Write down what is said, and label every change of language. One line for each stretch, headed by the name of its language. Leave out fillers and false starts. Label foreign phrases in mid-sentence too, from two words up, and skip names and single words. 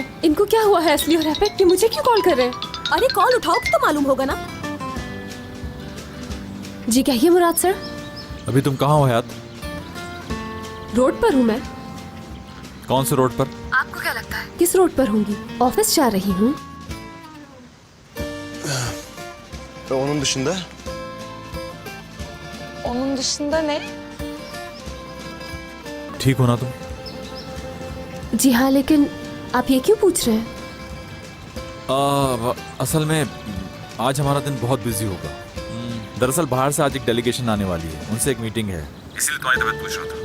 Hindi: इनको क्या हुआ है असली और एपेक कि मुझे क्यों कॉल कर रहे हैं? अरे कॉल उठाओगे तो मालूम होगा ना। जी कहिए मुराद सर। अभी तुम कहाँ हो हयात? रोड पर हूँ मैं। कौन से रोड पर? आपको क्या लगता है किस रोड पर होंगी? ऑफिस जा रही हूँ।
Turkish: Onun dışında? Onun dışında ne?
Hindi: ठीक हो ना तुम? जी हाँ, लेकिन आप ये क्यों पूछ रहे हैं? असल में आज हमारा दिन बहुत बिजी होगा। दरअसल बाहर से आज एक डेलीगेशन आने वाली है, उनसे एक मीटिंग है, इसलिए तुम्हारी तबीयत पूछ रहा था।